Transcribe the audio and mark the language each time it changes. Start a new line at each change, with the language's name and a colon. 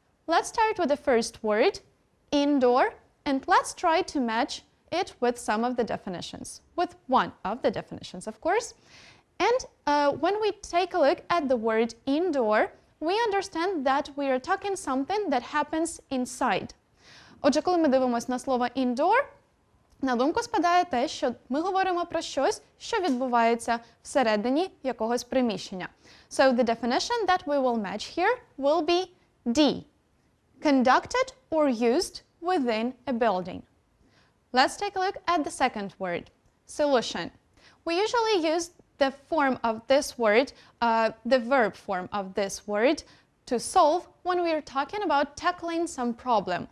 English: let's start with the first word, indoor, and let's try to match it with some of the definitions, with one of the definitions, of course. And when we take a look at the word indoor, we understand that we are talking something that happens inside.
Ukrainian: Отже, коли ми дивимося на слово indoor, на думку спадає те, що ми говоримо про щось, що відбувається всередині якогось приміщення.
English: So the definition that we will match here will be D. Conducted or used within a building. Let's take a look at the second word, solution. We usually use the form of this word, the verb form of this word, to solve when we are talking about tackling some problem.